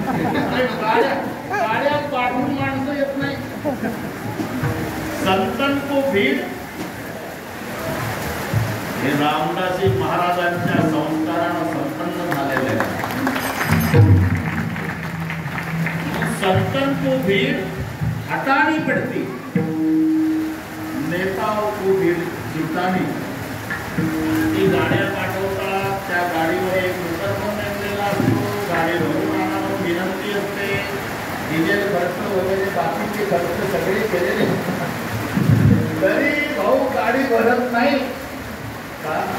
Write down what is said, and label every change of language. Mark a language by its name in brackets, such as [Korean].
[Marathi] गाड्या पाठवून माणसं येत नाही. [Hindi] संतन को भीड [Marathi] हे रामदासी महाराजांच्या संस्कारानं संपन्न झालेले आहे. [Hindi] संतन को भीड हटानी पडती, नेताओं को भीड जितानी. [Marathi] ती गाड्या पाठवतात, त्या गाडीवर एक मोटर पण नेमलेला असतो. गाडी भरून आणावं विनंती असते. डिझेल खर्च वगैरे बाकीचे खर्च सगळे केलेले, तरी भाऊ गाडी भरत नाही का?